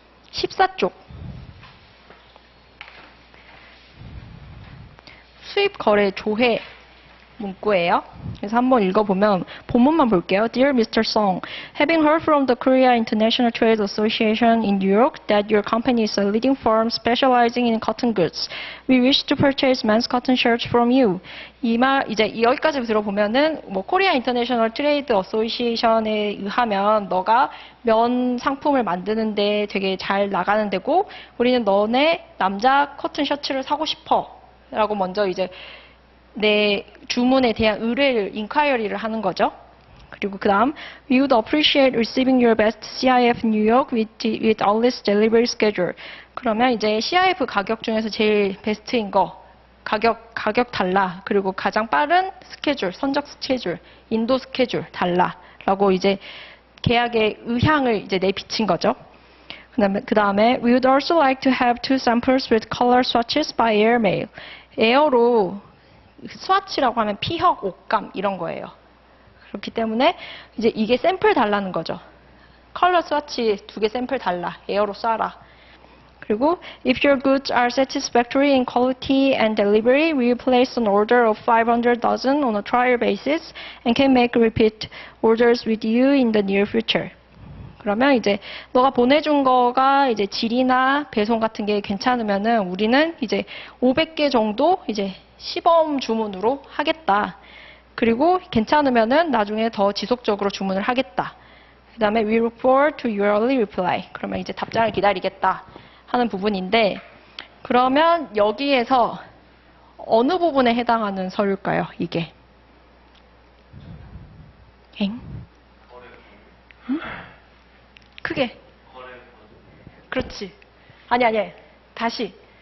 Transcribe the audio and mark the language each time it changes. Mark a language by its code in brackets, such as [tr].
[ko] 14쪽. 수입 거래 조회 문구예요. 그래서 한번 읽어보면 본문만 볼게요. [en] Dear Mr. Song, having heard from the Korea International Trade Association in New York that your company is a leading firm specializing in cotton goods, we wish to purchase men's cotton shirts from you. [ko] 이 말 이제 여기까지 들어보면은 뭐 코리아 인터내셔널 트레이드 어소시에이션에 의하면 너가 면 상품을 만드는데 되게 잘 나가는 데고 우리는 너네 남자 커튼 셔츠를 사고 싶어라고 먼저 이제 내 주문에 대한 의뢰를, 인콰이어리를 하는 거죠. 그리고 그 다음, [en] We would appreciate receiving your best CIF New York with all this delivery schedule. [ko] 그러면 이제 CIF 가격 중에서 제일 베스트인 거, 가격 달라. 그리고 가장 빠른 스케줄, 선적 스케줄, 인도 스케줄 달라. 라고 이제 계약의 의향을 이제 내비친 거죠. 그 다음에, [en] We would also like to have 2 samples with color swatches by airmail. [ko] 에어로 스와치라고 하면 피혁, 옷감 이런 거예요. 그렇기 때문에 이제 이게 샘플 달라는 거죠. 컬러 스와치 2개 샘플 달라. 에어로 쏴라. 그리고 [en] if your goods are satisfactory in quality and delivery, we will place an order of 500 dozen on a trial basis and can make repeat orders with you in the near future. [ko] 그러면 이제 너가 보내준 거가 이제 질이나 배송 같은 게 괜찮으면은 우리는 이제 500개 정도 이제 시범 주문으로 하겠다. 그리고 괜찮으면은 나중에 더 지속적으로 주문을 하겠다. 그 다음에 [en] we look forward to your early reply. [ko] 그러면 이제 답장을 기다리겠다 하는 부분인데 그러면 여기에서 어느 부분에 해당하는 서류일까요? 이게. 엥? 응? 크게. 그렇지. 아니. 다시.